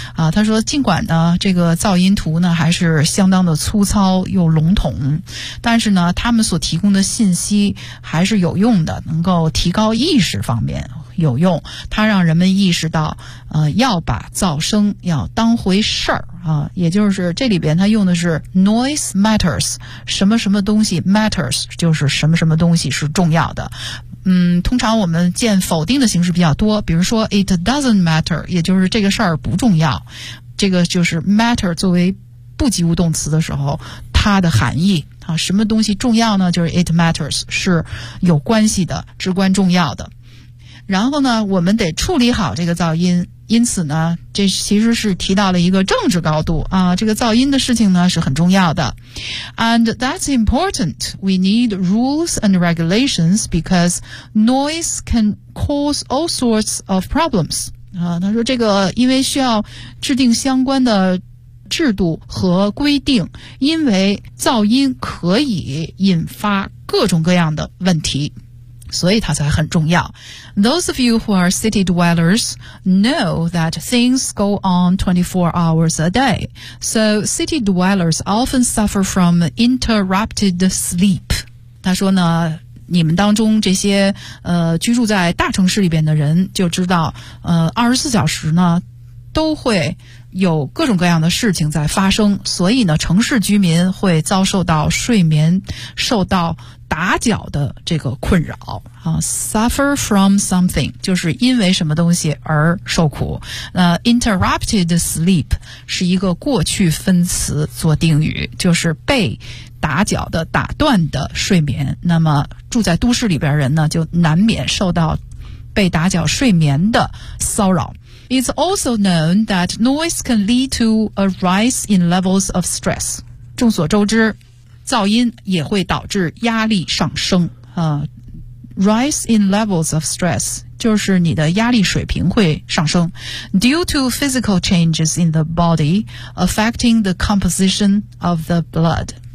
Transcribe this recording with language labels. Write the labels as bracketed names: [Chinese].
[Chinese] 啊，他说尽管呢这个噪音图呢还是相当的粗糙又笼统，但是呢他们所提供的信息还是有用的，能够提高意识方面有用，它让人们意识到要把噪声要当回事儿啊，也就是这里边它用的是 [English] noise matters， [Chinese] 什么什么东西 matters， 就是什么什么东西是重要的。嗯，通常我们见否定的形式比较多，比如说 [English] it doesn't matter， [Chinese] 也就是这个事儿不重要，这个就是 matter 作为不及物动词的时候它的含义。啊，什么东西重要呢？就是 [English] it matters， [Chinese] 是有关系的，至关重要的。然后呢，我们得处理好这个噪音。因此呢，这其实是提到了一个政治高度啊，这个噪音的事情呢是很重要的。 [English] And that's important. We need rules and regulations because noise can cause all sorts of problems. [Chinese] 啊，他说这个因为需要制定相关的制度和规定，因为噪音可以引发各种各样的问题，所以它才很重要。 [English] Those of you who are city dwellers know that things go on 24 hours a day. So city dwellers often suffer from interrupted sleep. [Chinese] 他说呢，你们当中这些居住在大城市里边的人就知道24小时呢都会有各种各样的事情在发生，所以呢，城市居民会遭受到睡眠受到打搅的这个困扰啊。 [English] Suffer from something [Chinese] 就是因为什么东西而受苦。 [English] Interrupted sleep [Chinese] 是一个过去分词做定语，就是被打搅的、打断的睡眠。那么住在都市里边人呢，就难免受到被打搅睡眠的骚扰。 [English] It's also known that noise can lead to a rise in levels of stress. [Chinese] 众所周知，噪音也会导致压力上升。 [English] rise in levels of stress, [Chinese] 就是你的压力水平会上升 [English] due to physical changes in the body affecting the composition of the blood.